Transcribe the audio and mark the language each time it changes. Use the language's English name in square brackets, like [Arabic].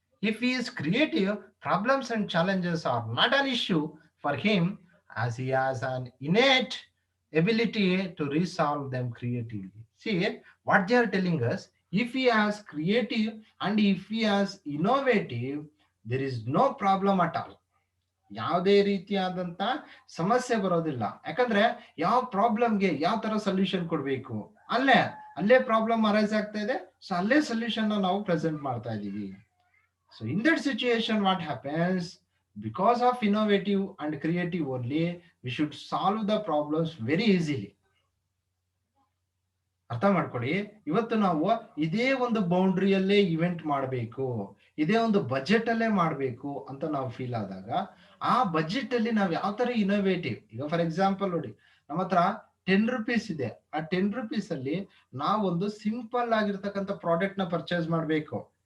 [English] If he is creative, problems and challenges are not an issue for him, as he has an innate ability to resolve them creatively. See what they are telling us, if he has creative and if he has innovative, there is no problem at all. [Kannada] ಯಾವುದೇ ರೀತಿಯಾದಂತ ಸಮಸ್ಯೆ ಬರೋದಿಲ್ಲ. ಯಾಕಂದ್ರೆ ಯಾವ ಪ್ರಾಬ್ಲಮ್ಗೆ ಯಾವ ತರ solution ಕೊಡ್ಬೇಕು, ಅಲ್ಲೇ ಅಲ್ಲೇ ಪ್ರಾಬ್ಲಮ್ ಅರೈಸ್ ಆಗ್ತಾ ಇದೆ. ಸೊ ಅಲ್ಲೇ ಸೊಲ್ಯೂಷನ್ ನಾವು ಪ್ರೆಸೆಂಟ್ ಮಾಡ್ತಾ ಇದೀವಿ. [English] So in that situation, what happens? Because of innovative and creative only, we should solve the problems very easily. [Kannada] ಅರ್ಥ ಮಾಡ್ಕೊಳ್ಳಿ, ಇವತ್ತು ನಾವು ಇದೇ ಒಂದು ಬೌಂಡ್ರಿಯಲ್ಲೇ ಇವೆಂಟ್ ಮಾಡಬೇಕು, ಇದೇ ಒಂದು ಬಜೆಟ್ ಅಲ್ಲೇ ಮಾಡಬೇಕು ಅಂತ ನಾವು ಫೀಲ್ ಆದಾಗ, ಆ ಬಜೆಟ್ ಅಲ್ಲಿ ನಾವು ಯಾವ ತರ ಇನೋವೇಟಿವ್, ಈಗ ಫಾರ್ ಎಕ್ಸಾಂಪಲ್ ನೋಡಿ, ನಮ್ಮ ಹತ್ರ 10 rupees ಇದೆ. ಆ 10 rupees ಅಲ್ಲಿ ನಾವೊಂದು ಸಿಂಪಲ್ ಆಗಿರ್ತಕ್ಕಂಥ ಪ್ರಾಡಕ್ಟ್ ನ ಪರ್ಚೇಸ್ ಮಾಡಬೇಕು.